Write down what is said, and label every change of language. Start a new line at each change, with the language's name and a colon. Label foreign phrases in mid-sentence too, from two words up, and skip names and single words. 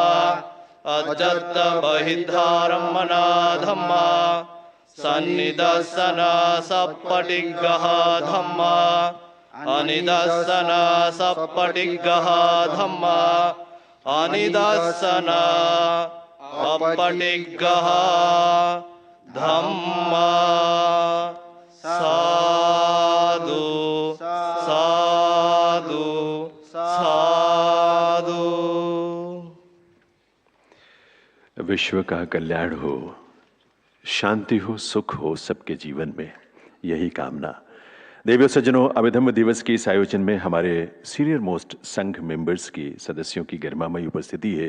Pali: अज्जत्त बहिद्धारम्मना धम्मा सन्निदर्शना सप्पटिग्गः धम्मा अनिदर्शना सप्पटिग्गः धम्मा अनिदर्शना अपटिग्गः धम्मा साधु साधु साधु।
Hindi: विश्व का कल्याण हो, शांति हो, सुख हो सबके जीवन में, यही कामना। देवियों सज्जनों, अभिधम्म दिवस के इस आयोजन में हमारे
English: senior most
Hindi: संघ मेंबर्स की सदस्यों की गरिमामयी उपस्थिति है।